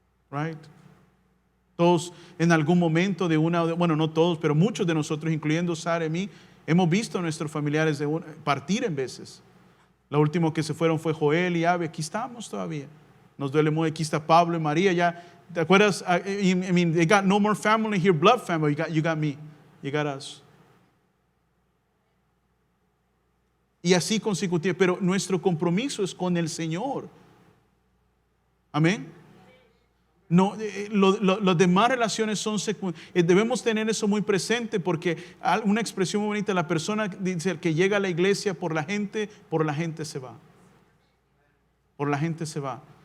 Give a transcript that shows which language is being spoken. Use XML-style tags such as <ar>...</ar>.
<es>Right. Todos en algún momento bueno, no todos, pero muchos de nosotros, incluyendo Sara y mí, hemos visto a nuestros familiares partir en veces. Lo último que se fueron fue Joel y Abe. Aquí estamos todavía. Nos duele mucho. Aquí está Pablo y María. Ya, ¿te acuerdas?</es> <en>I mean, they got no more family here, blood family. You got me. You got us.</en> <es>Y así consecutivamente. Pero nuestro compromiso es con el Señor. Amén. No, las demás relaciones son secundarias. Debemos tener eso muy presente, porque una expresión muy bonita, la persona dice que llega a la iglesia por la gente se va. Por la gente se va.</es>